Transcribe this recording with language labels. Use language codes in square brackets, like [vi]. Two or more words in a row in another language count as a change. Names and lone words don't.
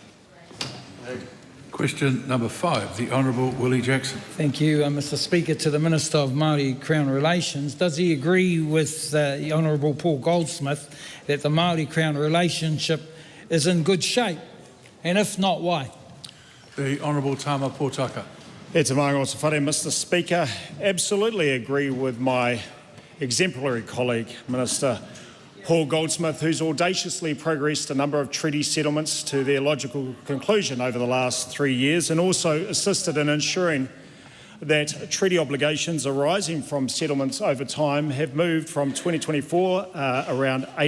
[en] Question number 5, the Honourable Willie Jackson. Thank you, Mr. Speaker. To the Minister of Māori Crown Relations, does he agree with the Honourable Paul Goldsmith that the Māori Crown relationship is in good shape? And if not, why? The Honourable Tama Potaka. [mi] E te maanga o te whare, [en] Mr. Speaker. Absolutely agree with my exemplary colleague, Minister Paul Goldsmith, who's audaciously progressed a number of treaty settlements to their logical conclusion over the last 3 years and also assisted in ensuring that treaty obligations arising from settlements over time have moved from 2024 around